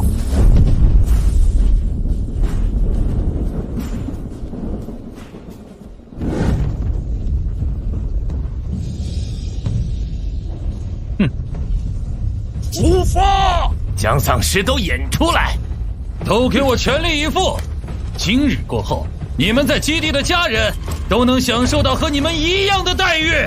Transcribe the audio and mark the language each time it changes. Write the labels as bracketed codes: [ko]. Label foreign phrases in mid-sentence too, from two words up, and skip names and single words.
[zh] 出發！將喪屍都引出來，都給我全力以赴！今日過後，你們在基地的家人都能享受到和你們一樣的待遇。